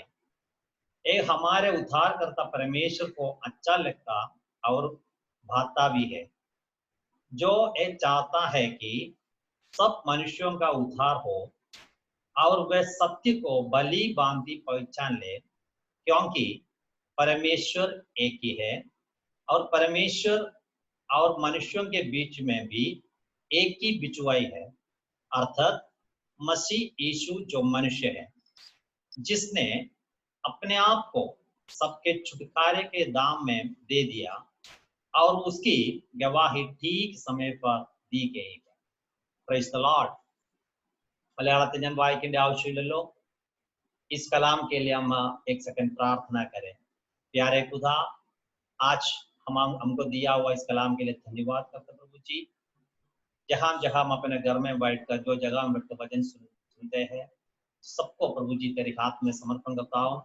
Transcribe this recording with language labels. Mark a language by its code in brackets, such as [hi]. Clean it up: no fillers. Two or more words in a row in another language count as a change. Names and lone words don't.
[hi] ये हमारे उद्धारकर्ता परमेश्वर को अच्छा लगता और भाता भी है, जो ये चाहता है कि सब मनुष्यों का उद्धार हो और वे सत्य को भली भांति पहचान ले, क्योंकि परमेश्वर एक ही है और परमेश्वर और मनुष्यों के बीच में भी एक ही बिचवाई है, अर्थात मसीह यीशु जो मनुष्य है, जिसने अपने आप को सबके छुटकारे के दाम में दे दिया और उसकी गवाही ठीक समय पर दी गई है। [en] Praise the Lord. [ml] मलयाളത്തിൽ ഞാൻ വായിക്കേണ്ട ആവശ്യമില്ലല്ലോ. [hi] इस कलाम के लिए हम एक सेकंड प्रार्थना करें। प्यारे खुदा, आज हमको दिया हुआ इस कलाम के लिए धन्यवाद करते प्रभु जी। जहाँ जहाँ हम अपने घर में बैठकर जो जगह में बैठकर वचन सुनते हैं, सबको प्रभु जी तेरे हाथ में समर्पण करता हूँ।